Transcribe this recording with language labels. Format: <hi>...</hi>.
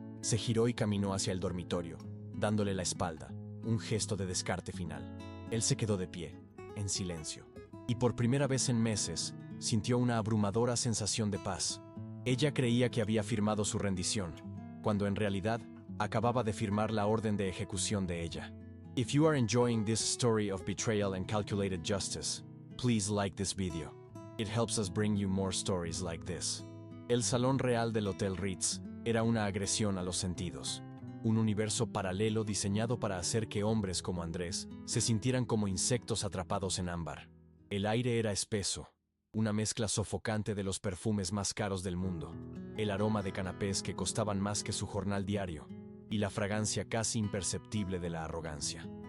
<es>Se giró y caminó hacia el dormitorio, dándole la espalda, un gesto de descarte final. Él se quedó de pie, en silencio. Y por primera vez en meses, sintió una abrumadora sensación de paz. Ella creía que había firmado su rendición, cuando en realidad acababa de firmar la orden de ejecución de ella.</es> <en>If you are enjoying this story of betrayal and calculated justice, please like this video. It helps us bring you more stories like this.</en> <es>El Salón Real del Hotel Ritz era una agresión a los sentidos. Un universo paralelo diseñado para hacer que hombres como Andrés se sintieran como insectos atrapados en ámbar. El aire era espeso, una mezcla sofocante de los perfumes más caros del mundo, el aroma de canapés que costaban más que su jornal diario, y la fragancia casi imperceptible de la arrogancia.</es>